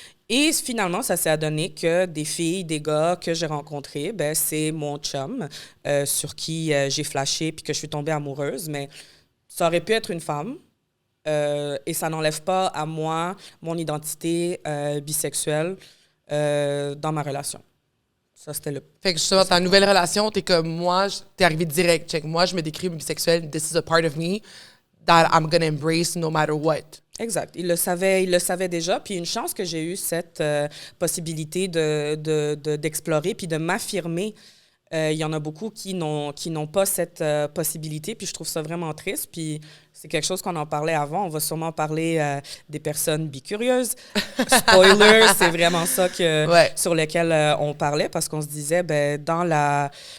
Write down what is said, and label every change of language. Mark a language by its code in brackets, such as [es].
[fr] Et finalement, ça s'est adonné que des filles, des gars que j'ai rencontrés, ben, c'est mon chum sur qui j'ai flashé puis que je suis tombée amoureuse. Mais ça aurait pu être une femme et ça n'enlève pas à moi mon identité bisexuelle dans ma relation. Ça, c'était le... Fait que justement, ta nouvelle relation, t'es comme moi, t'es arrivé direct. Check, moi, je me décris bisexuelle. [en] This is a part of me that I'm gonna embrace no matter what. [fr] Exact. Il le savait déjà. Puis une chance que j'ai eu cette possibilité d'explorer puis de m'affirmer. Il y en a beaucoup qui n'ont pas cette possibilité. Puis je trouve ça vraiment triste. Puis c'est quelque chose qu'on en parlait avant. On va sûrement parler des personnes bicurieuses. Spoiler, c'est vraiment ça sur lequel on parlait parce qu'on se disait, ben dans la...